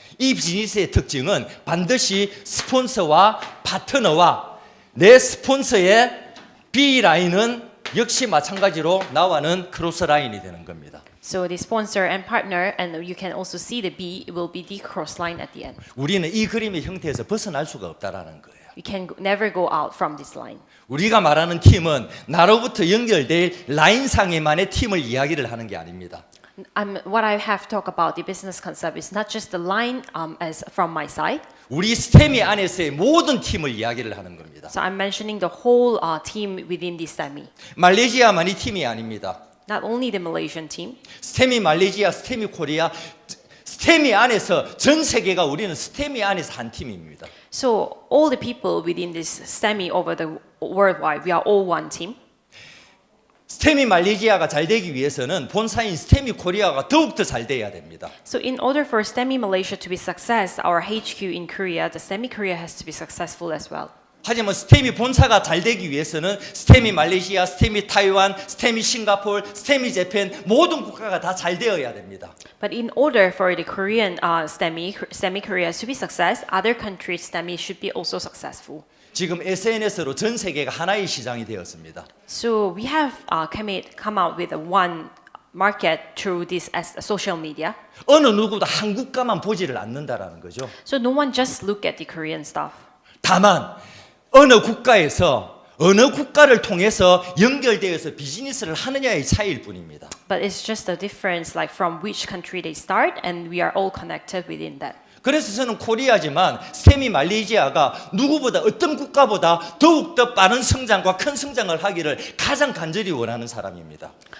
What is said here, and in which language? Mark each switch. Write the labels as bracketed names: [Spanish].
[Korean] 이 비즈니스의 특징은 반드시 스폰서와 파트너와 내 스폰서의 B 라인은 역시 마찬가지로 나와는 크로스 라인이 되는 겁니다. [English] so the sponsor and partner, and you can also see the B will be the cross line at the end. [Korean] 우리는 이 그림의 형태에서 벗어날 수가 없다라는 거예요. [English] You can never go out from this line. [Korean] 우리가 말하는 팀은 나로부터 연결될 라인상에만의 팀을 이야기를 하는 게 아닙니다. [English] What I have talked about the business concept is not just the line as from my side. [Korean] 우리 스테미 안에서의 모든 팀을 이야기를 하는 겁니다. [English] So I'm mentioning the whole team within the STEMI. [Korean] 말레이시아만이 팀이 아닙니다. [English] Not only the Malaysian team. [Korean] 스테미 말레이시아, 스테미 코리아, 스테미 안에서 전 세계가 우리는 스테미 안에서 한 팀입니다. [English] So all the people within this STEMI over the worldwide, we are all one team. [Korean] 스테미 말레이시아가 잘 되기 위해서는 본사인 스테미 코리아가 더욱더 잘 돼야 됩니다. [English] So in order for STEMI Malaysia to be success, our HQ in Korea, the STEMI Korea has to be successful as well. [Korean] 하지만 스테미 본사가 잘 되기 위해서는 스테미 말레이시아, 스테미 타이완, 스테미 싱가포르, 스테미 재팬 모든 국가가 다 잘 되어야 됩니다. [English] But in order for the Korean STEMI Korea to be success, other countries' STEMI should be also successful. [Korean] 지금 SNS로 전 세계가 하나의 시장이 되었습니다. [English] So we have come out with one market through this as social media. [Korean] 어느 누구도 한국가만 보지를 않는다라는 거죠. [English] So no one just look at the Korean stuff. [Korean] 다만 어느 국가에서 어느 국가를 통해서 연결되어서 비즈니스를 하느냐의 차이일 뿐입니다. [English] But it's just the difference, like from which country they start, and we are all connected within that. [Korean] 그래서 저는 코리아지만 스테미 말레이시아가 누구보다 어떤 국가보다 더욱더 빠른 성장과 큰 성장을 하기를 가장 간절히 원하는 사람입니다.